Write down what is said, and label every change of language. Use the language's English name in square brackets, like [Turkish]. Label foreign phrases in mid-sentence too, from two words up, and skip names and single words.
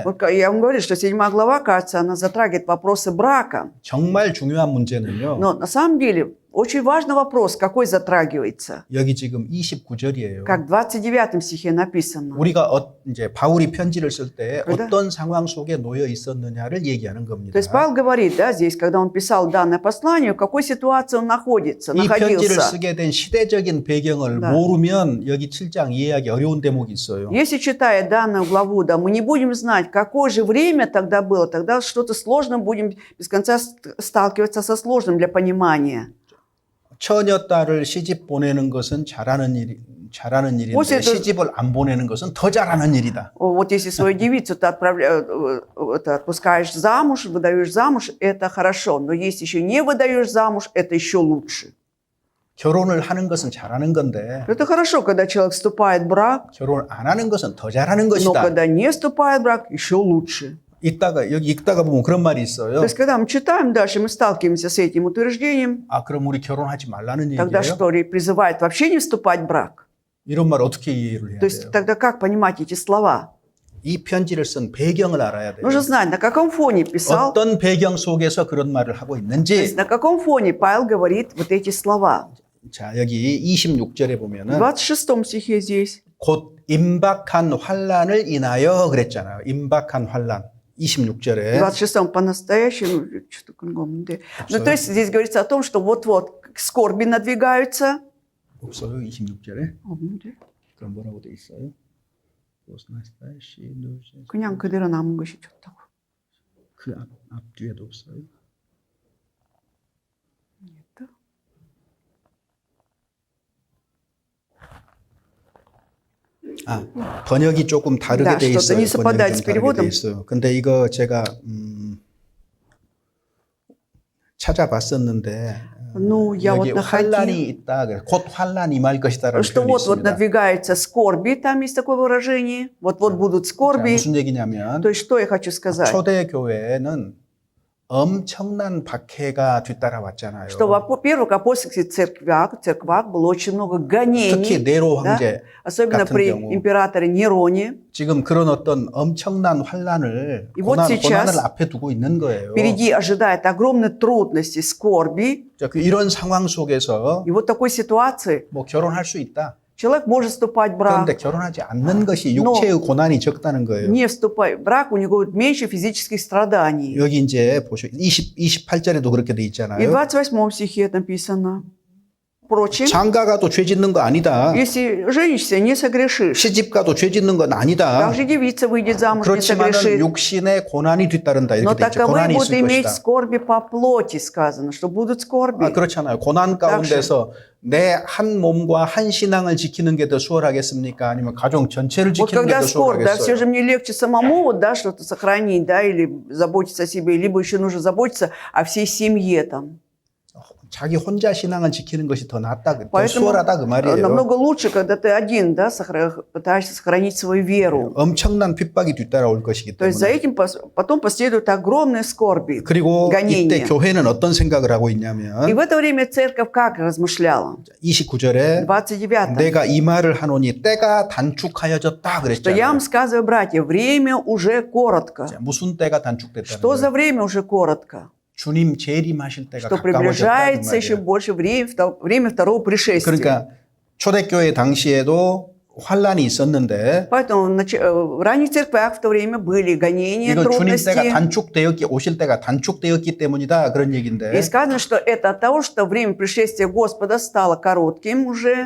[Russian] Вот я вам говорю, что 7 глава, кажется, она затрагивает вопросы брака. [Korean] 정말 중요한 문제는요. [Russian] Но на самом деле очень важный вопрос, какой затрагивается. [Korean] 여기 지금 29절이에요. [Russian] Как в 29 стихе написано. [Korean] 우리가 이제 바울이 편지를 쓸 때 그러다? 어떤 상황 속에 놓여 있었느냐를 얘기하는 겁니다. [Russian] То есть Павел говорит, да, здесь, когда он писал данное послание, в какой ситуации он находится, [Korean] 이 편지를 [Russian] находился. [Korean] 쓰게 된 시대적인 배경을 [Russian] Да. [Korean] 모르면 여기 7장 이해하기 어려운 대목이 있어요. [Russian] Если, читая данную главу, да, мы не будем знать, какое же время тогда было, тогда что-то сложно будем без конца сталкиваться со сложным для понимания. [Korean] 처녀딸을 시집 бо내는 것은 잘하는 일인데 혹시 또- 시집을 안 보내는 것은 더 잘하는 일이다. [Russian] Вот если свою девицу ты отпускаешь замуж, выдаешь замуж, это хорошо. Но если еще не выдаешь замуж, это еще лучше. [Korean] 결혼을 하는 것은 잘하는 건데 [Russian] Это хорошо, когда человек вступает в брак, [Korean] 결혼을 안 하는 것은 더 잘하는 [Russian] но [Korean] 것이다. [Russian] когда не вступает в брак, еще лучше. [Korean] 여기 읽다가 보면 그런 말이 [Russian] То [Korean] 있어요. [Russian] есть, когда мы читаем дальше, мы сталкиваемся с этим утверждением, [Korean] 아, 그럼 우리 결혼하지 말라는 [Russian] тогда [Korean] 얘기예요? [Russian] что ли призывает вообще не вступать в брак? [Korean] 이런 말 어떻게 이해를 해야 [Russian] То есть, [Korean] 돼요? [Russian] тогда как понимать эти слова? [Korean] 이 편지를 쓴 배경을 알아야 돼요. [Russian] Нужно знать, на каком фоне писал, [Korean] 어떤 배경 속에서 그런 말을 하고 [Russian] то есть, [Korean] 있는지. [Russian] на каком фоне Павел говорит вот эти слова. [Korean] 자, 여기 26절에 [Russian] В [Korean] 보면은 [Russian] 26 стихе здесь. [Korean] 곧 임박한 환란을 인하여 그랬잖아요. 임박한 환란. 26절에. [Russian] 26 по-настоящему, что-то кругом. Да. Ну, то есть здесь говорится о том, что вот-вот скорби надвигаются. [Korean] 없어요. 26절에. 없는데? 그럼 뭐라고 돼 있어요? 그냥 그대로 남은 것이 좋다고. 그 앞뒤에도 없어요. [Russian] Нет. [Korean] 아, 번역이 조금 다르게 [Russian] Да, [Korean] 돼 [Russian] что-то [Korean] 있어요. [Russian] не совпадает [Korean] 번역이 [Russian] с [Korean] 좀 다르게 돼 [Russian] переводом. [Korean] 있어요. 근데 이거 제가 찾아봤었는데 [Russian] Ну, я [Korean] 여기 [Russian] вот [Korean] 환란이 [Russian] находила, [Korean] 있다. 그래서 곧 환란이 임할 것이다라는 [Russian] что [Korean] 표현이 [Russian] вот [Korean] 있습니다. [Russian] надвигаются скорби, там есть такое выражение. Вот-вот будут [Korean] 자, [Russian] скорби. [Korean] 무슨 얘기냐면 [Russian] То есть что я хочу сказать? [Korean] 초대 교회는 엄청난 박해가 뒤따라왔잖아요. [Russian] Что в первых апостольских церквях было очень много [Korean] 특히 [Russian] гонений, [Korean] 네로 [Russian] да? [Korean] 황제 [Russian] особенно [Korean] 같은 [Russian] при [Korean] 경우. [Russian] императоре Нероне. [Korean] 지금 그런 어떤 엄청난 환란을 [Russian] И вот сейчас [Korean] 고난을 앞에 두고 있는 거예요. [Russian] Впереди ожидает огромные трудности, скорби. [Korean] 자, 이런 상황 속에서 [Russian] И вот в такой ситуации [Korean] 뭐 결혼할 수 있다. [Russian] человек может вступать в брак. [Korean] 그런데 결혼하지 않는 것이 육체의 고난이 적다는 거예요. [Russian] Не вступая в брак, у него меньше физических страданий. [Korean] 여기 이제 보시고 28절에도 그렇게 돼 [Russian] И в [Korean] 있잖아요. [Russian] 28 стихе написано. Впрочем, [Korean] 장가가도 죄 짓는 거 아니다. [Russian] если женишься, не согрешишь. [Korean] 시집가도 죄 짓는 건 아니다. [Russian] Также девица выйдет замуж, не [Korean] 그렇지만 [Russian] согрешит. [Korean] 육신의 고난이 뒤따른다 [Russian] Но [Korean] 이렇게 돼 있죠. [Russian] таковые [Korean] 고난이 [Russian] будут [Korean] 있을 [Russian] иметь [Korean] 것이다. [Russian] скорби по плоти, сказано, что будут скорби. [Korean] 아, 그렇잖아요. 고난 가운데서 내 한 몸과 한 신앙을 지키는 게 더 수월하겠습니까? 아니면 가정 전체를 [Russian] Вот [Korean] 지키는 게 [Russian] когда [Korean] 더 [Russian] скорбь, да, все [Korean] 수월하겠어요? [Russian] же мне легче самому, вот, да, что-то сохранить, да, или заботиться о себе, либо еще нужно заботиться о всей семье там. [Korean] 자기 혼자 신앙을 지키는 것이 더 낫다, 더 [Russian] Поэтому [Korean] 수월하다 그 말이에요. [Russian] намного лучше, когда ты один, да, пытаешься сохранить свою веру. [Korean] 엄청난 핍박이 뒤따라올 것이기 [Russian] То есть за [Korean] 때문에. [Russian] этим потом последуют огромные скорби, [Korean] 그리고 이때 [Russian] гонения. [Korean] 교회는 어떤 생각을 하고 [Russian] И [Korean] 있냐면 [Russian] в это время церковь как размышляла? [Korean] 29절에 29. 내가 이 말을 하노니 때가 단축하여졌다 [Russian] Что я [Korean] 그랬잖아요. [Russian] вам сказываю, братья, время уже коротко. [Korean] 자, 무슨 때가 단축됐다는 [Russian] Что за [Korean] 거예요? [Russian] время уже коротко? [Korean] 주님 재림하실 때가 [Russian] Что [Korean] 가까워졌다 그 [Russian] приближается еще [Korean] 말이에요. [Russian] больше время второго пришествия. [Korean] 그러니까 초대교회 당시에도 환란이 있었는데 [Russian] Поэтому в ранних церквях в то время были гонения, [Korean] 이거 주님 때가 [Russian] трудности. [Korean] 오실 때가 단축되었기 때문이다 그런 얘기인데 [Russian] И сказано, что это от того, что время пришествия Господа стало коротким уже.